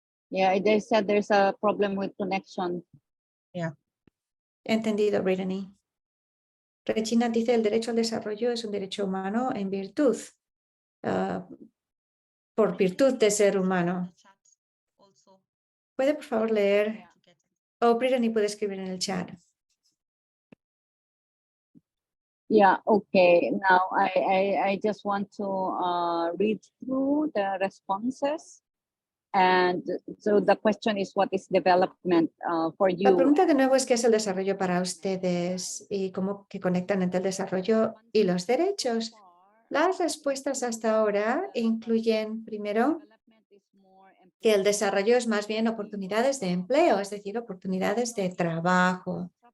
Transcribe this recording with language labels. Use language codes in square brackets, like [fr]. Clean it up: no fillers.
[en] Yeah, they said there's a problem with connection. [es] entendido, Bridani. Regina dice, el derecho al desarrollo es un derecho humano en virtud, por virtud de ser humano. ¿Puede, por favor, leer? O Bridani puede escribir en el chat. [en] Yeah, okay. Now I just want to read through the responses. And so the question is, what is development for [es] La [en] you? [es] pregunta de nuevo es qué es el desarrollo para ustedes y cómo que conectan entre el desarrollo y los derechos. Las respuestas hasta ahora incluyen, primero, que el desarrollo es más bien oportunidades de empleo, es decir, oportunidades de trabajo.